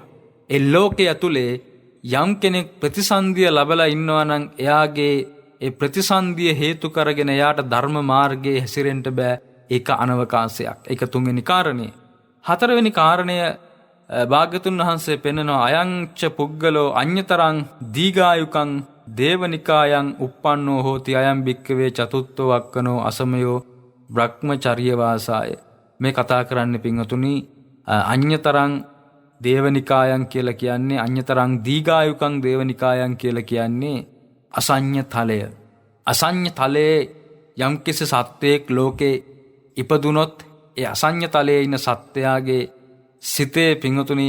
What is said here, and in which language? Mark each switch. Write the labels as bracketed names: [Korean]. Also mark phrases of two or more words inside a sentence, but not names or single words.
[Sinhala] ඒ ලෝකයේ ඇතුලේ යම් කෙනෙක් ප්‍රතිසන්දිය ලැබලා ඉන්නවා නම් එයාගේ ඒ ප්‍රතිසන්දිය හේතු කරගෙන එයාට ධර්ම මාර්ගයේ හැසිරෙන්න බෑ. ඒක අනවකාශයක්. ඒක තුන්වෙනි කාරණය. හතරවෙනි කාරණය භාග්‍යතුන් වහන්සේ පෙන්නනවා [Pali] අයංච පුග්ගලෝ අඤ්‍යතරං දීඝායුකං දේවනිකායන් uppannෝ හෝති අයං භික්ඛවේ චතුත්ථෝ වක්කනෝ අසමයෝ බ්‍රහ්මචර්ය වාසාය. [Sinhala] මේ කතා කරන්නේ පින්වතුනි [Pali] අඤ්‍යතරං දේවනිකායන් [Sinhala] කියලා කියන්නේ [Pali] අඤ්‍යතරං දීඝායුකං දේවනිකායන් [Sinhala] කියලා කියන්නේ අසඤ්ඤ තලය. අසඤ්ඤ තලයේ යම්කිසි සත්වයක් ලෝකේ ඉපදුනොත් ඒ අසඤ්ඤ තලයේ ඉන්න සත්වයාගේ සිතේ පිංගුතුනි